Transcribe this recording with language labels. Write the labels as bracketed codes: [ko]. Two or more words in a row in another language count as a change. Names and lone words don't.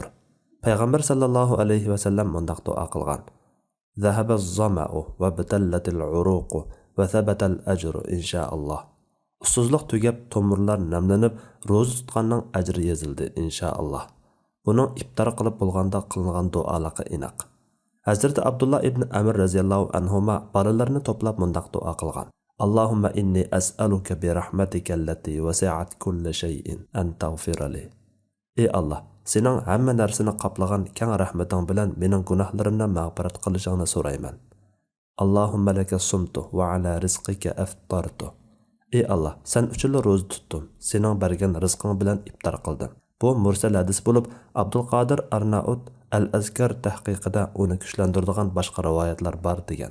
[uz] Payg'ambar [ar] صلى الله عليه وسلم [uz] mundaq duo qilgan: [ar] "ذهب الظمأ وابتلت العروق وثبت الأجر إن شاء الله." [uz] Usuzluq tugab, tomirlar namlanib, ro'za tutganning ajri yozildi inshaalloh. Buning iftor qilib bo'lganda qilingan duolarga aniq. Hazrat Abdullah ibn Amr [ar] رضي الله عنهما [uz] bolalarni to'plab mundaq duo qilgan: [ar] "اللهم إني أسألك برحمتك التي وسعت كل شيء أن تغفر لي." [uz] Ey Allah, sening hamma narsani qoplagan keng rahmating bilan mening gunohlarimdan mag'firat qilishingni so'rayman. [ar] اللهم لك صمت وعلى رزقك أفطرت. [uz] Ey Allah, sen uchun ro'za tutdim. Sening bergan rizqing bilan iftor qildim. Bu mursal hadis bo'lib, Abdul Qodir Arnaut Al-Azkar tahqiqida uni kuchlantiradigan boshqa rivoyatlar bor degan.